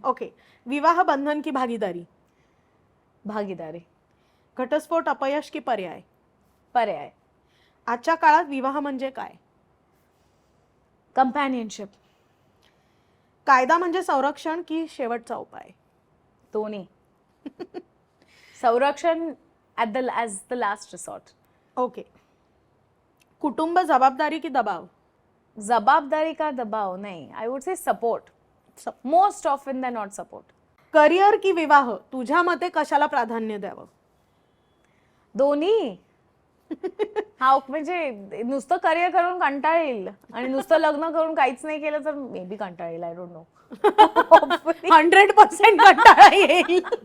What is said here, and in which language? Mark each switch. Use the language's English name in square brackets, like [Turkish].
[Marathi] Okay. विवाह बंधन की भागीदारी? भागीदारी. घटस्फोट अपयश की पर्याय? पर्याय. आजच्या काळात विवाह म्हणजे काय? कंपॅनियनशिप. कायदा म्हणजे संरक्षण की शेवटचा उपाय? दोन्ही. संरक्षण as the last resort. Okay. कुटुंब जबाबदारी की दबाव? जबाबदारी का दबाव नाही, I would say support. [English] Most often than not support. [Marathi] Career की विवाह? तुझ्या मते कशाला प्राधान्य द्यावं? दोन्ही. हा म्हणजे नुसतं करिअर करून कंटाळ येईल आणि नुसतं लग्न करून काहीच नाही केलं तर मे बी कंटाळ येईल. [English] I don't know. [Marathi] 100% कंटाळा येईल.